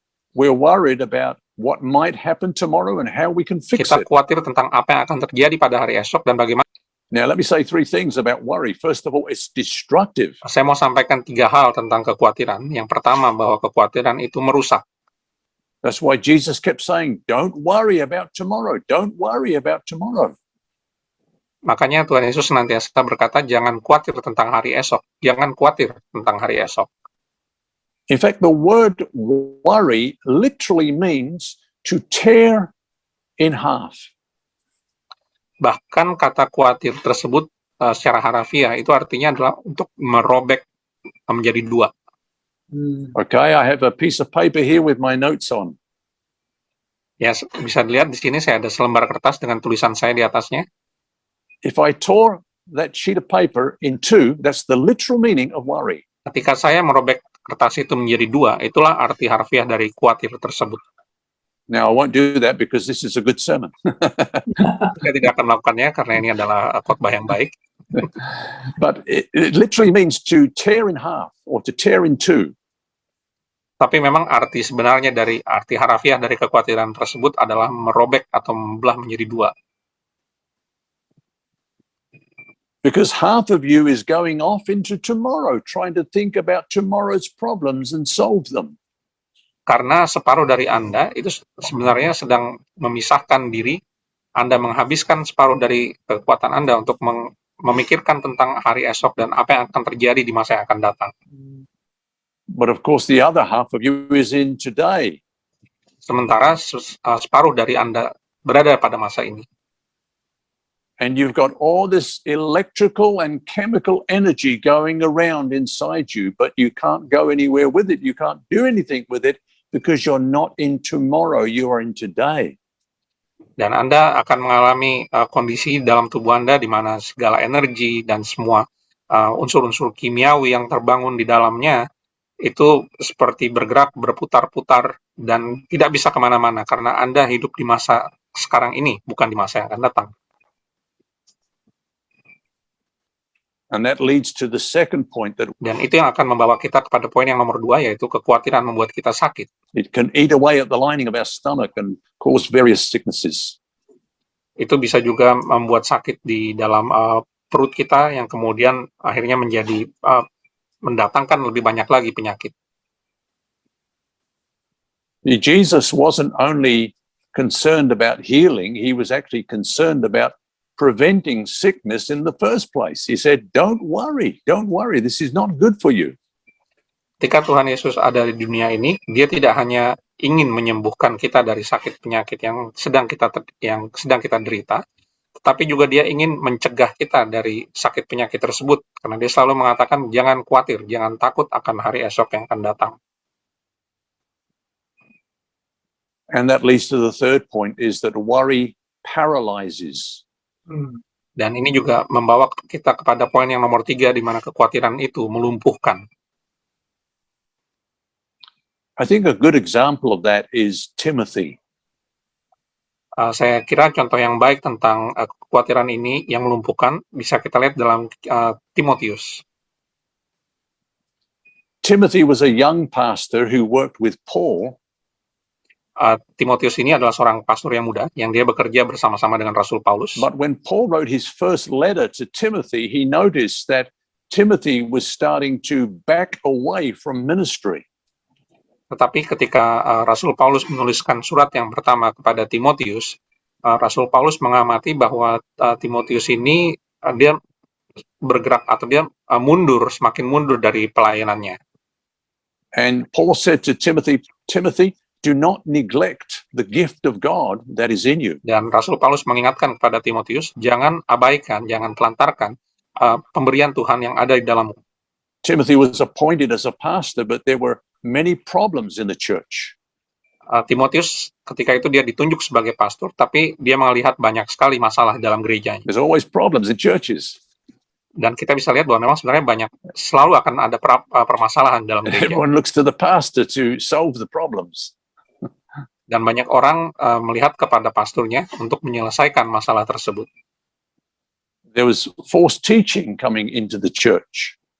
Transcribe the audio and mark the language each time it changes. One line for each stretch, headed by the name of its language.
English: We're worried about what might happen tomorrow and how we can fix
Indonesian: Kita khawatir tentang apa yang akan terjadi pada hari esok dan bagaimana.
English: Now, let me say three things about worry. First of all, it's destructive.
Indonesian: Saya mau sampaikan 3 hal tentang kekhawatiran. Yang pertama, bahwa kekhawatiran itu merusak.
English: That's why Jesus kept saying, don't worry about tomorrow. Don't worry about tomorrow.
Indonesian: Makanya Tuhan Yesus senantiasa berkata, jangan khawatir tentang hari esok. Jangan khawatir tentang hari esok.
English: In fact, the word worry literally means to tear in half.
Indonesian: Bahkan kata khawatir tersebut secara harafiah itu artinya adalah untuk merobek menjadi 2.
English: Okay, I have a piece of paper here with my notes on.
Indonesian: Ya, bisa dilihat di sini saya ada selembar kertas dengan tulisan saya di atasnya.
English: If I tore that sheet of paper in two, that's the literal meaning of worry.
Indonesian: Ketika saya merobek kertas itu menjadi 2, itulah arti harfiah dari khawatir tersebut.
English: Now, I won't do that because this is a good sermon.
Indonesian: Saya tidak akan melakukannya karena ini adalah khotbah yang baik.
English: But it literally means to tear in half or to tear in two.
Indonesian: Tapi memang arti sebenarnya dari arti harafiah dari kekhawatiran tersebut adalah merobek atau membelah menjadi 2.
English: Because half of you is going off into tomorrow, trying to think about tomorrow's problems and solve them.
Indonesian: Karena separuh dari Anda itu sebenarnya sedang memisahkan diri, Anda menghabiskan separuh dari kekuatan Anda untuk memikirkan tentang hari esok dan apa yang akan terjadi di masa yang akan datang.
English: But of course, the other half of you is in today.
Indonesian: Sementara separuh dari Anda berada pada masa ini.
English: And you've got all this electrical and chemical energy going around inside you, but you can't go anywhere with it. You can't do anything with it because you're not in tomorrow, you are in today.
Indonesian: Dan Anda akan mengalami kondisi dalam tubuh Anda di mana segala energi dan semua unsur-unsur kimiawi yang terbangun di dalamnya itu seperti bergerak, berputar-putar, dan tidak bisa kemana-mana karena Anda hidup di masa sekarang ini, bukan di masa yang akan datang.
English: And that leads to the second point, that
Indonesian: Dan itu yang akan membawa kita kepada poin yang nomor 2, yaitu kekhawatiran membuat kita sakit.
English: it can eat away at the lining of our stomach and cause various sicknesses.
Indonesian: Itu bisa juga membuat sakit di dalam perut kita yang kemudian akhirnya menjadi mendatangkan lebih banyak lagi penyakit.
English: Jesus wasn't only concerned about healing, he was actually concerned about preventing sickness in the first place. He said, don't worry, this is not good for you.
Indonesian: Ketika Tuhan Yesus ada di dunia ini, dia tidak hanya ingin menyembuhkan kita dari sakit penyakit yang sedang kita derita, tetapi juga dia ingin mencegah kita dari sakit penyakit tersebut, karena dia selalu mengatakan jangan khawatir, jangan takut akan hari esok yang akan datang.
English: And that leads to the third point, is that worry paralyzes.
Indonesian: Dan ini juga membawa kita kepada poin yang nomor 3, di mana kekhawatiran itu melumpuhkan.
English: I think a good example of that is Timothy.
Indonesian: Saya kira contoh yang baik tentang kekhawatiran ini yang melumpuhkan bisa kita lihat dalam Timotius.
English: Timothy was a young pastor who worked with Paul.
Indonesian: Timotius ini adalah seorang pastor yang muda yang dia bekerja bersama-sama dengan Rasul Paulus.
English: But when Paul wrote his first letter to Timothy, he noticed that Timothy was starting to back away from ministry.
Indonesian: Tetapi ketika Rasul Paulus menuliskan surat yang pertama kepada Timotius, Rasul Paulus mengamati bahwa Timotius ini dia bergerak atau dia semakin mundur dari pelayanannya.
English: And Paul said to Timothy, do not neglect the gift of God that is in you.
Indonesian: Dan Rasul Paulus mengingatkan kepada Timotius, jangan abaikan, jangan telantarkan pemberian Tuhan yang ada di dalammu.
English: Timothy was appointed as a pastor, but there were many problems in the church.
Indonesian: Timotius ketika itu dia ditunjuk sebagai pastor, tapi dia melihat banyak sekali masalah dalam gerejanya.
English: There's always problems in churches.
Indonesian: Dan kita bisa lihat bahwa memang sebenarnya selalu akan ada permasalahan dalam gereja.
English: Everyone looks to the pastor to solve the problems.
Indonesian: Dan banyak orang melihat kepada pastornya untuk menyelesaikan masalah tersebut.
English: There was false teaching coming into the church.